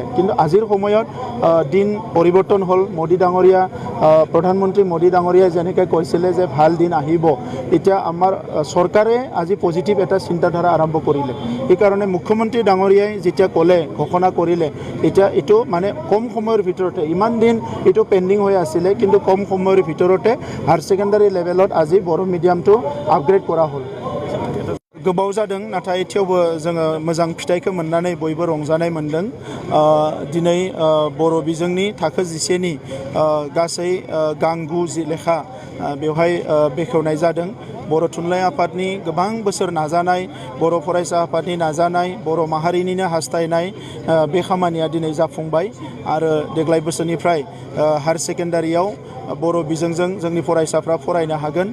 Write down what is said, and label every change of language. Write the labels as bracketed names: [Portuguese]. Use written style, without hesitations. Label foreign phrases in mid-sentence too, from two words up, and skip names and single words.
[Assamese] কিন্তু আজিৰ সময়ত দিন পৰিৱৰ্তন হ'ল। মোদী ডাঙৰীয়া, প্ৰধানমন্ত্ৰী মোদী ডাঙৰীয়াই যেনেকৈ কৈছিলে যে ভাল দিন আহিব, এতিয়া আমাৰ চৰকাৰে আজি পজিটিভ এটা চিন্তাধাৰা আৰম্ভ কৰিলে। সেইকাৰণে মুখ্যমন্ত্ৰী ডাঙৰীয়াই যেতিয়া ক'লে, ঘোষণা কৰিলে, এতিয়া এইটো মানে কম সময়ৰ ভিতৰতে, ইমান দিন এইটো পেণ্ডিং হৈ আছিলে, কিন্তু কম সময়ৰ ভিতৰতে [English] higher secondary level-ot [Assamese] আজি বড়ো মিডিয়ামটো আপগ্ৰেড কৰা হ'ল। [Bodo] गोबाव जादों, नाथाय थेवबो जोङो मोजां फिथाइखौ मोननानै बयबो रंजानाय मोन्दों। दिनै बर' बिजोंनि थाखो 10नि गासै गां 9 लेखा बेवहाय बेखेवनाय जादों। बर' थुनलाइ आफादनि गोबां बोसोर नाजानाय, बर' फरायसा आफादनि नाजानाय, बर' माहारिनिनो हास्थायनाय, बे खामानिया दिनै जाफुंबाय आरो देग्लाय बोसोरनिफ्राय [English] higher secondary-ao [Bodo] बर' बिजोंजों जोंनि फरायसाफ्रा फरायनो हागोन।